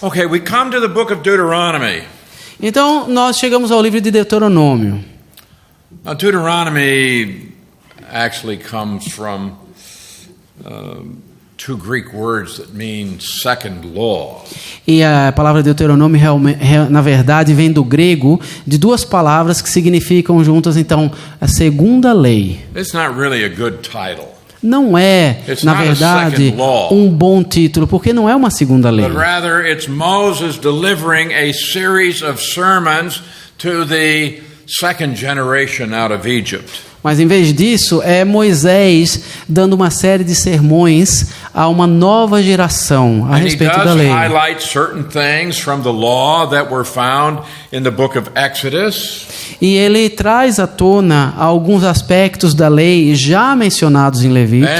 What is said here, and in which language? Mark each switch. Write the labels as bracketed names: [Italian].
[English] Okay, we come to the book of Deuteronomy. [Portuguese] Então, nós chegamos ao livro de Deuteronômio. [English] Now, Deuteronomy actually comes from two Greek words that mean second law. [Portuguese] E a palavra Deuteronômio, na verdade, vem do grego, de duas palavras que significam juntas, então, a segunda lei. [English] It's not really a good title. [Portuguese] Não é, na verdade, um bom título, porque não é uma segunda lei. [English] But rather, it's Moses delivering a series of sermons to the second generation out of Egypt. [Portuguese] Mas em vez disso, é Moisés dando uma série de sermões a uma nova geração a respeito da lei. [English] Highlight certain things from the law that were found in the book of Exodus. [Portuguese] E ele traz à tona alguns aspectos da lei já mencionados em Levíticos.